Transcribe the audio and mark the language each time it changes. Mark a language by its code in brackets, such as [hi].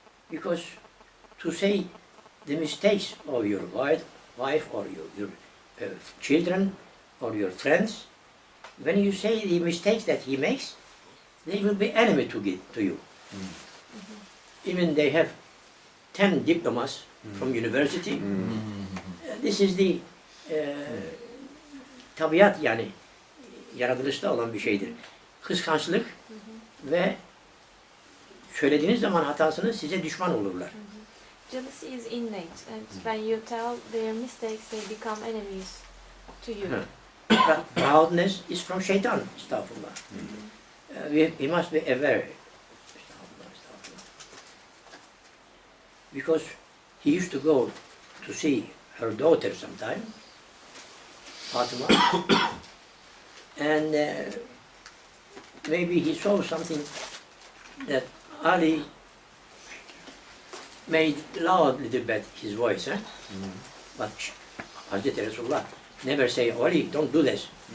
[en] Because to say the mistakes of your wife or your children or your friends, when you say the mistakes that he makes, they will be enemy to you. Even they have 10 diplomas from university. This is the [tr] tabiat yani yaratılışta olan bir şeydir. Kıskançlık ve söylediğiniz zaman hatasını size düşman olurlar. [en] Jealousy is innate, and when you tell their mistakes, they become enemies to you. Proudness is from şeytan. Estağfurullah. We must be aware. Estağfurullah, estağfurullah. Because he used to go to see her daughter sometime, Fatima, and maybe he saw something that Ali made loud a little bit his voice, but Hazreti Resulullah never say, Ali, don't do this.